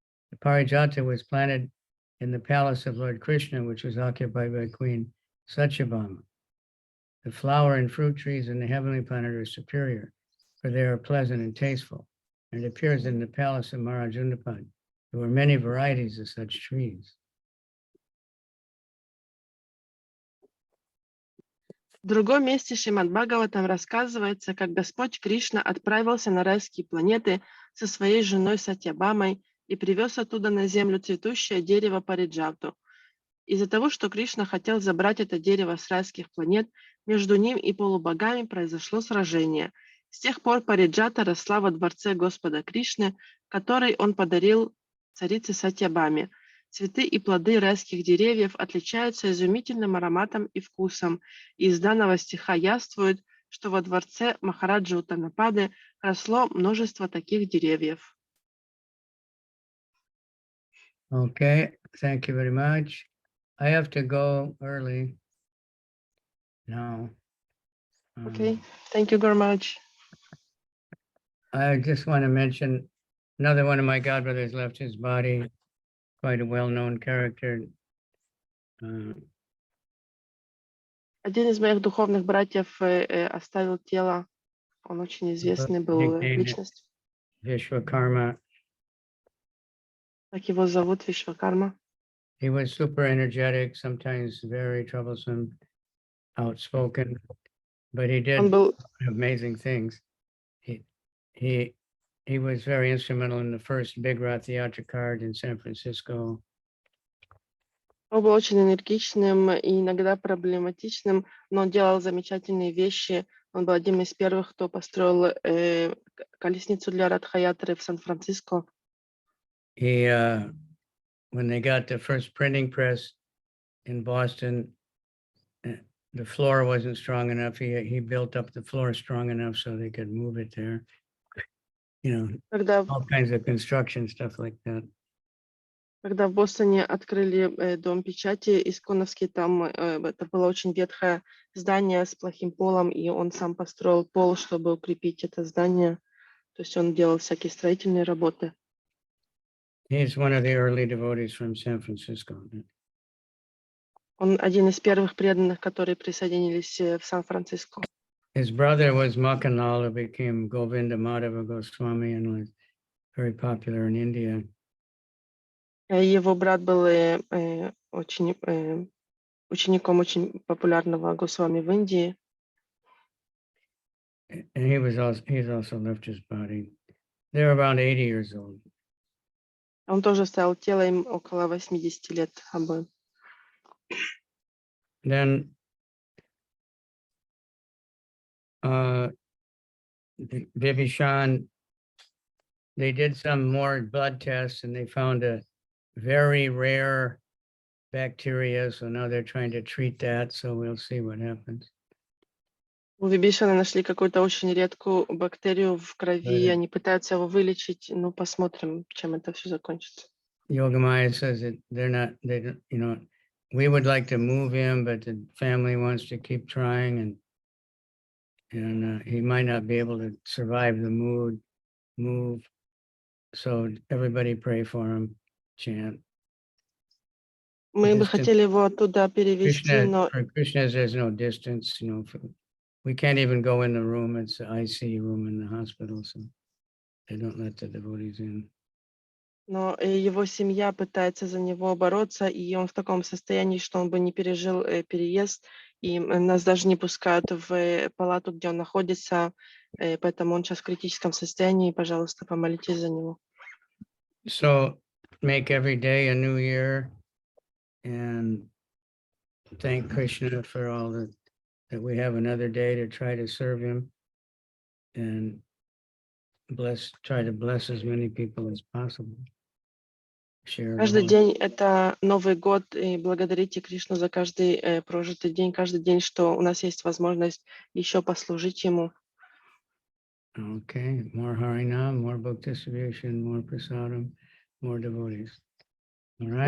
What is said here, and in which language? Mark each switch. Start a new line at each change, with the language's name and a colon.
English: The parijata was planted in the palace of Lord Krishna, which was occupied by Queen Satyabhama. The flower and fruit trees in the heavenly planet are superior, for they are pleasant and tasteful. And it appears in the palace of Maharaj Undapad. There were many varieties of such trees.
Russian: В другом месте Шримад Бхагаватам рассказывается, как Господь Кришна отправился на райские планеты со своей женой Сатьябамой и привез оттуда на землю цветущее дерево Париджату. Из-за того, что Кришна хотел забрать это дерево с райских планет, между ним и полубогами произошло сражение. С тех пор Париджата росла во дворце Господа Кришны, который он подарил царице Сатьябаме. Цветы и плоды райских деревьев отличаются изумительным ароматом и вкусом. И из данного стиха яствует, что во дворце Махараджи Утанапады росло множество таких деревьев.
English: Okay, thank you very much. I have to go early now. Okay, thank you very much. I just want to mention another one of my godbrothers left his body, quite a well-known character.
Russian: Один из моих духовных братьев оставил тело. Он очень известный был личность.
English: Vishwakarma.
Russian: Как его зовут? Вишвакарма.
English: He was super energetic, sometimes very troublesome, outspoken, but he did
Russian: Он был
English: amazing things. He was very instrumental in the first big Rath Yatra card in San Francisco.
Russian: Он был очень энергичным и иногда проблематичным, но он делал замечательные вещи. Он был одним из первых, кто построил колесницу для Радха-ятры в Сан-Франциско.
English: He, when they got the first printing press in Boston, the floor wasn't strong enough. He built up the floor strong enough so they could move it there. You know,
Russian: Когда
English: all kinds of construction stuff like that.
Russian: Когда в Бостоне открыли дом печати исконовский, там это было очень ветхое здание с плохим полом, и он сам построил пол, чтобы укрепить это здание. То есть он делал всякие строительные работы.
English: He's one of the early devotees from San Francisco.
Russian: Он один из первых преданных, которые присоединились в Сан-Франциско.
English: His brother was Makanal, who became Govinda Madhava Goswami and was very popular in India.
Russian: Его брат был учеником очень популярного Госвами в Индии.
English: And he's also left his body. They're around 80 years old.
Russian: Он тоже оставил тело, им около 80 лет обоим.
English: Then Vibhishan, they did some more blood tests and they found a very rare bacteria. So now they're trying to treat that. So we'll see what happens.
Russian: У Вибишана нашли какую-то очень редкую бактерию в крови, они пытаются его вылечить. Ну, посмотрим, чем это все закончится.
English: Yogamaya says that we would like to move him, but the family wants to keep trying, and he might not be able to survive the move. So everybody pray for him, chant.
Russian: Мы бы хотели его оттуда перевести, но
English: For Krishna, there's no distance, we can't even go in the room. It's the ICU room in the hospital, so they don't let the devotees in.
Russian: Но его семья пытается за него бороться, и он в таком состоянии, что он бы не пережил переезд, и нас даже не пускают в палату, где он находится, поэтому он сейчас в критическом состоянии, и, пожалуйста, помолитесь за него.
English: So make every day a new year and thank Krishna for all that we have another day to try to serve him and try to bless as many people as possible.
Russian: Каждый день это Новый год, и благодарите Кришну за каждый прожитый день, каждый день, что у нас есть возможность еще послужить ему.
English: Okay, more Harinam, more book distribution, more prasadam, more devotees. All right.